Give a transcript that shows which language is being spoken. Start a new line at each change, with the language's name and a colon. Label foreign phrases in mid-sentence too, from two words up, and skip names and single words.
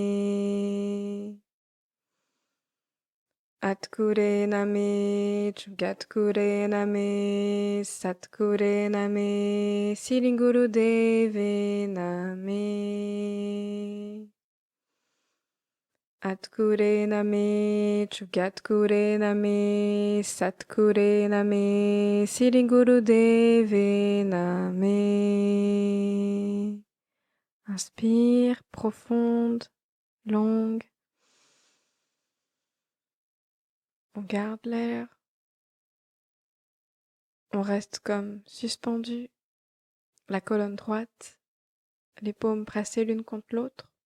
Punjabi: ਆਦਿ ਗੁਰੇ ਨਮਹ, ਜੁਗਾਦਿ ਗੁਰੇ ਨਮਹ, ਸਤਿ ਗੁਰੇ ਨਮਹ, ਸ੍ਰੀ ਗੁਰਦੇਵੇ ਨਮਹ. ਆਦਿ ਗੁਰੇ ਨਮਹ, ਜੁਗਾਦਿ ਗੁਰੇ ਨਮਹ, ਸਤਿ ਗੁਰੇ ਨਮਹ, ਸ੍ਰੀ ਗੁਰਦੇਵੇ ਨਮਹ.
French: Inspire, profonde, longue. On garde l'air. On reste comme suspendu, la colonne droite, les paumes pressées l'une contre l'autre.